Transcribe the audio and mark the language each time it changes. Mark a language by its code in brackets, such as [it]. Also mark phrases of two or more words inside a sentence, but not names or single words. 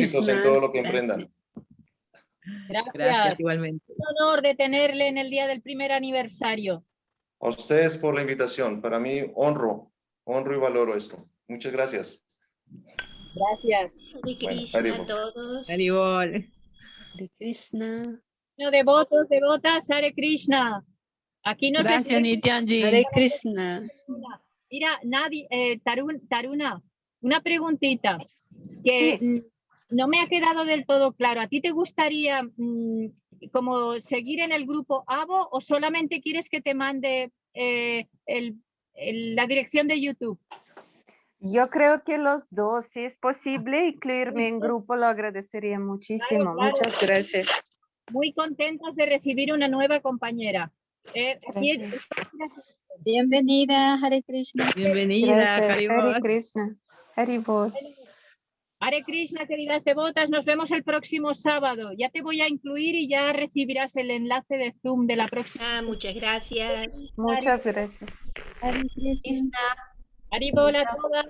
[es] Éxitos en todo lo que emprendan. Gracias. Gracias, igualmente. Un honor de tenerle en el día del primer aniversario. A ustedes por la invitación. Para mí, honro y valoro esto. Muchas gracias. Gracias. Hare Bueno, Krishna Haribol. a todos. Haribol. Hare Krishna. Bueno, devotos, devotas, Hare Krishna. Aquí nos Gracias, despedimos. Nityanji. Hare Krishna. Mira, Taruna, una preguntita que no me ha quedado del todo claro. ¿A ti te gustaría como seguir en el grupo AVO o solamente quieres que te mande la dirección de YouTube? Yo creo que los dos, si es posible incluirme en grupo, lo agradecería muchísimo. Claro. Muchas gracias. Muy contentos de recibir una nueva compañera. Bienvenida, Hare Krishna. Bienvenida, Gracias. Haribol. Hare Krishna. Haribol. Hare Krishna, queridas devotas, nos vemos el próximo sábado. Ya te voy a incluir y ya recibirás el enlace de Zoom de la próxima. Muchas gracias. Muchas gracias. Hare Krishna. Haribol a todas.